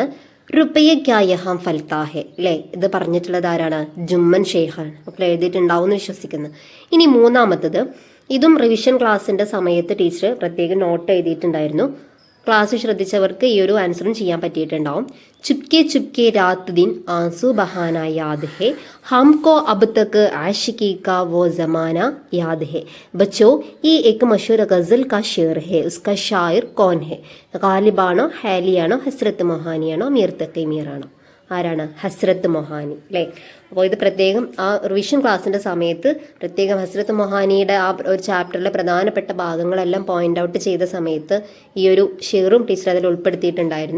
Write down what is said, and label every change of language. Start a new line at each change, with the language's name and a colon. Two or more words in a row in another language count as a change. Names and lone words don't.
Urdu: روپئے کیا یہاں پھلتا ہے
Malayalam: അല്ലേ. ഇത് പറഞ്ഞിട്ടുള്ളത് ആരാണ്? ജുമ്മൻ ഷെയ്ഖാണ്. അപ്പോൾ എഴുതിയിട്ടുണ്ടാവും എന്ന് വിശ്വസിക്കുന്നു. ഇനി മൂന്നാമത്തത്, ഇതും റിവിഷൻ ക്ലാസ്സിന്റെ സമയത്ത് ടീച്ചർ പ്രത്യേകം നോട്ട് എഴുതിയിട്ടുണ്ടായിരുന്നു. ക്ലാസ് ശ്രദ്ധിച്ചവർക്ക് ഈ ഒരു ആൻസറും ചെയ്യാൻ പറ്റിയിട്ടുണ്ടാവും.
Urdu: چپکے چپکے رات دن آنسو بہانا یاد ہے، ہم کو اب تک عاشقی کا وہ زمانہ یاد ہے، بچو یہ ایک مشہور غزل کا شعر ہے، اس کا شاعر کون ہے?
Malayalam: ഗാലിബാണോ, ഹാലിയാണോ, ഹസ്രത്ത് മൊഹാനിയാണോ, മീർ തഖി മീറാണോ? ആരാണ്? ഹസ്രത്ത് മൊഹാനി അല്ലേ. അപ്പോൾ ഇത് പ്രത്യേകം ആ റിവിഷൻ ക്ലാസ്സിന്റെ സമയത്ത് പ്രത്യേകം ഹസ്രത്ത് മൊഹാനിയുടെ ആ ഒരു ചാപ്റ്ററിലെ പ്രധാനപ്പെട്ട ഭാഗങ്ങളെല്ലാം പോയിന്റ് ഔട്ട് ചെയ്ത സമയത്ത് ഈ ഒരു ഷെയറും ടീച്ചർ അതിൽ ഉൾപ്പെടുത്തിയിട്ടുണ്ടായിരുന്നു.